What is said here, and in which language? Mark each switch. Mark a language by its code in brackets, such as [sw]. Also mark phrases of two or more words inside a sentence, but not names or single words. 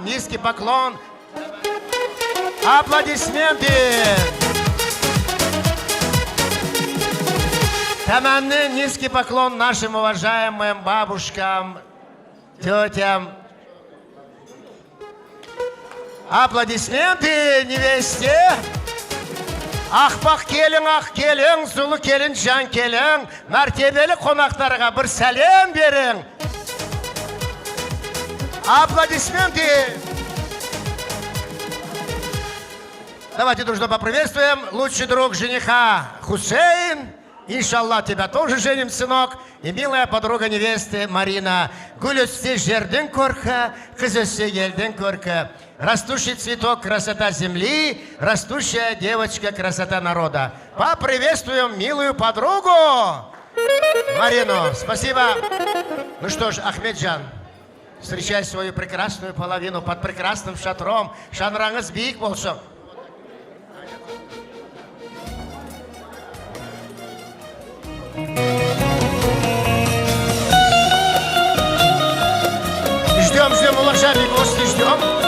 [ru] Низкий поклон. Аплодисменты. Таманны, низкий поклон нашим уважаемым бабушкам, тетям. Аплодисменты невесте. [kk] Ақпақ келің, сұлу келін, жан келің, мәртебелі қонақтарға бір сәлем берің. [ru] Аплодисменты. Давайте дружно поприветствуем лучший друг жениха Хусейн. Иншаллах, тебя тоже женим, сынок. И милая подруга невесты Марина. [kk] Гүл өссе жерден көркі, қыз өссе елден көркі. [ru] Растущий цветок — красота земли, растущая девочка — красота народа. Поприветствуем милую подругу Марину. Спасибо. Ну что ж, Ахмеджан, встречай свою прекрасную половину под прекрасным шатром. [kk] Шанраңыз биік болсын. [ru] Ждем, уважаемые гости, ждем.